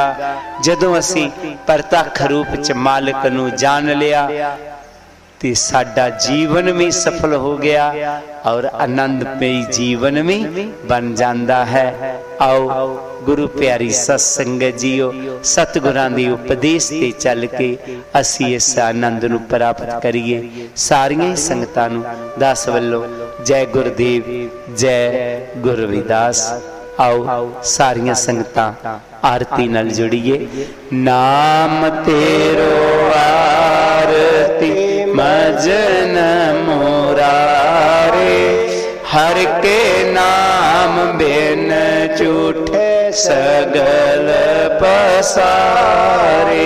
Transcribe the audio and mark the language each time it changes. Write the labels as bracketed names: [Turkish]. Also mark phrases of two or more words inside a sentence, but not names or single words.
[Punjabi] ਜਦੋਂ ਅਸੀਂ ਪ੍ਰਤੱਖ ਰੂਪ ਚ ਮਾਲਿਕ ਨੂੰ ਜਾਣ ਲਿਆ ਤੇ ਸਾਡਾ ਜੀਵਨ ਵੀ ਸਫਲ ਹੋ ਗਿਆ [Hindi] और आनंदमयी जीवन भी बन जाता है। [Punjabi] ਆਓ ਗੁਰੂ ਪਿਆਰੀ ਸਤ ਸੰਗਤ ਜੀਓ, ਸਤਿਗੁਰਾਂ ਦੀ ਉਪਦੇਸ਼ ਤੇ ਚੱਲ ਕੇ ਅਸੀਂ ਇਸ ਆਨੰਦ ਨੂੰ ਪ੍ਰਾਪਤ ਕਰੀਏ। ਸਾਰੀਆਂ ਸੰਗਤਾਂ ਨੂੰ ਦਾਸ ਵੱਲੋਂ ਜੈ ਗੁਰੂਦੇਵ, ਜੈ ਗੁਰੂ ਰਵਿਦਾਸ। ਆਓ ਸਾਰੀਆਂ ਸੰਗਤਾਂ ਆਰਤੀ ਨਾਲ ਜੁੜੀਏ। ਨਾਮ ਤੇਰੋ ਆਰਤੀ ਮਜਨ ਮੁਰਾਰੇ, ਹਰ ਕੇ ਨਾਮ ਬਿਨ ਝੂਠੇ ਸਗਲ ਪਸਾਰੇ।